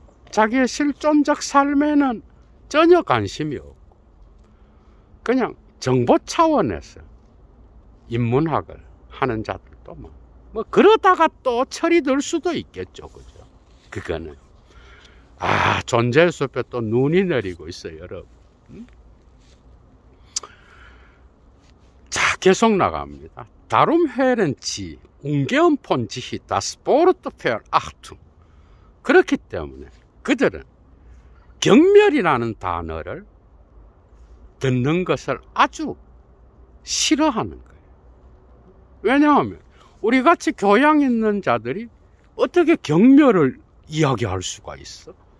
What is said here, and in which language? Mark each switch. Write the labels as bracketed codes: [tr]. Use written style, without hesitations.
[ko] 자기의 실존적 삶에는 전혀 관심이 없고 그냥 정보 차원에서 인문학을 하는 자들도 뭐 그러다가 또 철이 들 수도 있겠죠, 그죠? 그거는 존재의 숲에 또 눈이 내리고 있어요, 여러분. 자, 계속 나갑니다. [de] Darum hören sie ungern von sich das Wort Verachtung. [ko] 그렇기 때문에 그들은 경멸이라는 단어를 듣는 것을 아주 싫어하는 거예요. 왜냐하면 우리같이 교양 있는 자들이 어떻게 경멸을 이야기할 수가 있어?